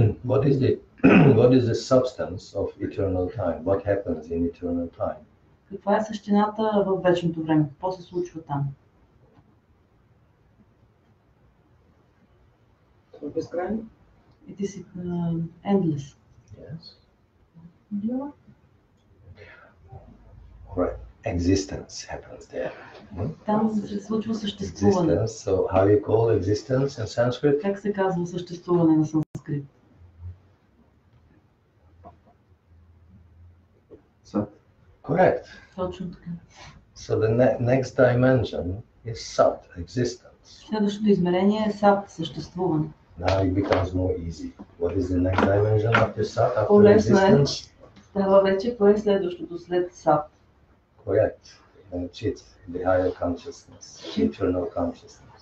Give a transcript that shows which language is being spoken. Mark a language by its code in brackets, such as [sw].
[en] What is the substance of eternal time? What happens in eternal time? [bg] Каква е същината в вечното време? Какво се случва там? Това е безкрайно. [en] It is endless. Yes. Right. Existence happens there. [bg] Там се случва съществуване. [en] Existence. So how you call existence in Sanskrit? [bg] Как се казва съществуване на санскрит? Сат. [en] Correct. [bg] Точно така. [en] So the next dimension is Sat, existence. [bg] Следващото измерение е сат, съществуване. [en] Now it becomes more easy. What is the next dimension after Sat, after [bg] По-лесно е. [en] existence? [bg] Става вече, кое е следващото след сат? [en] Correct. Chit, the higher consciousness, eternal consciousness.